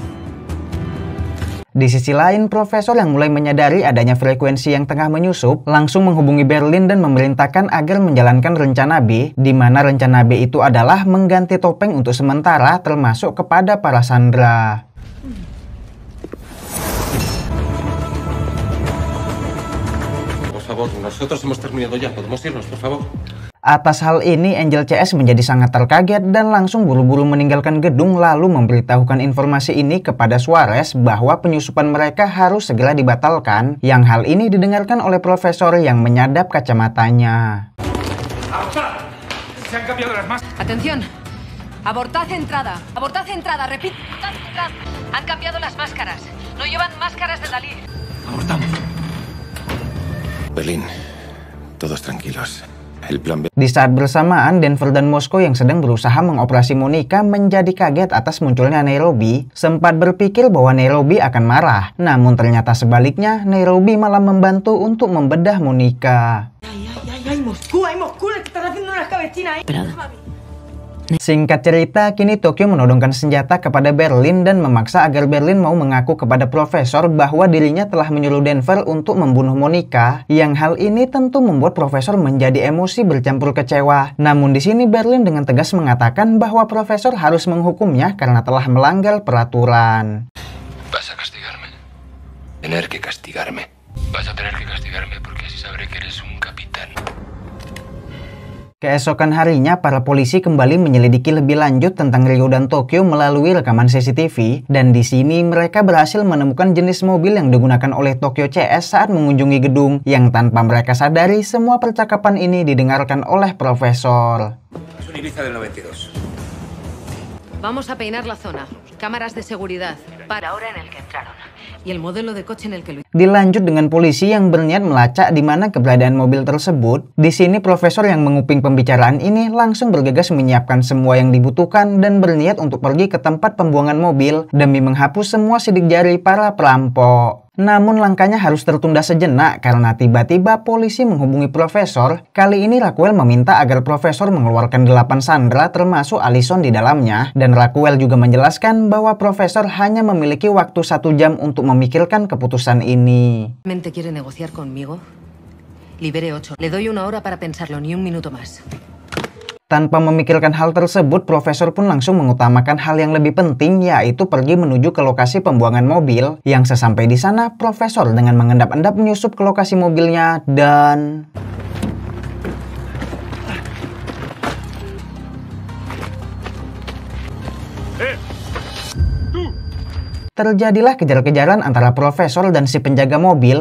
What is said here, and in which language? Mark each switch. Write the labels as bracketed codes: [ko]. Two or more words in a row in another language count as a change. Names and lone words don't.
[id] Di sisi lain, Profesor yang mulai menyadari adanya frekuensi yang tengah menyusup, langsung menghubungi Berlin dan memerintahkan agar menjalankan rencana B, di mana rencana B itu adalah mengganti topeng untuk sementara termasuk kepada para sandera. [es] Por favor, nosotros hemos terminado ya. ¿Podemos irnos, por favor? [id] Atas hal ini, Angel CS menjadi sangat terkaget dan langsung buru-buru meninggalkan gedung lalu memberitahukan informasi ini kepada Suarez bahwa penyusupan mereka harus segera dibatalkan, yang hal ini didengarkan oleh Profesor yang menyadap kacamatanya. [es] Atención, abortad entrada, repito, abortad entrada. Han cambiado las máscaras, no llevan máscaras de Dalí. Abortamos. Berlín, todos tranquilos. El plan B. [id] Di saat bersamaan, Denver dan Moskow yang sedang berusaha mengoperasi Monica menjadi kaget atas munculnya Nairobi, sempat berpikir bahwa Nairobi akan marah. Namun ternyata sebaliknya, Nairobi malah membantu untuk membedah Monica. [es] Ay, Moscú, le están haciendo unas cabecinas ahí. [id] Singkat cerita, kini Tokyo menodongkan senjata kepada Berlin dan memaksa agar Berlin mau mengaku kepada Profesor bahwa dirinya telah menyuruh Denver untuk membunuh Monica, yang hal ini tentu membuat Profesor menjadi emosi bercampur kecewa. Namun di sini Berlin dengan tegas mengatakan bahwa Profesor harus menghukumnya karena telah melanggar peraturan. [es] Vas a castigarme. Tener que castigarme. Vas a tener que castigarme porque así sabré que eres un capitán. [id] Keesokan harinya, para polisi kembali menyelidiki lebih lanjut tentang Rio dan Tokyo melalui rekaman CCTV, dan di sini mereka berhasil menemukan jenis mobil yang digunakan oleh Tokyo CS saat mengunjungi gedung, yang tanpa mereka sadari semua percakapan ini didengarkan oleh Profesor. [es] Es un Ibiza del 92. Vamos a peinar la zona. Cámaras de seguridad. Para ahora en el que entraron. Y el modelo de coche en el que lo... [id] Dilanjut dengan polisi yang berniat melacak di mana keberadaan mobil tersebut. Di sini Profesor yang menguping pembicaraan ini langsung bergegas menyiapkan semua yang dibutuhkan dan berniat untuk pergi ke tempat pembuangan mobil demi menghapus semua sidik jari para perampok. Namun langkahnya harus tertunda sejenak karena tiba-tiba polisi menghubungi Profesor. Kali ini Raquel meminta agar Profesor mengeluarkan 8 sandera termasuk Allison di dalamnya. Dan Raquel juga menjelaskan bahwa Profesor hanya memiliki waktu 1 jam untuk memikirkan keputusan ini. [es] ¿Quiere negociar conmigo? Libere 8. Le doy 1 hora para pensarlo, ni 1 minuto más. [id] Tanpa memikirkan hal tersebut, Profesor pun langsung mengutamakan hal yang lebih penting, yaitu pergi menuju ke lokasi pembuangan mobil. Yang sesampai di sana, Profesor dengan mengendap-endap menyusup ke lokasi mobilnya dan... Terjadilah kejar-kejaran antara Profesor dan si penjaga mobil.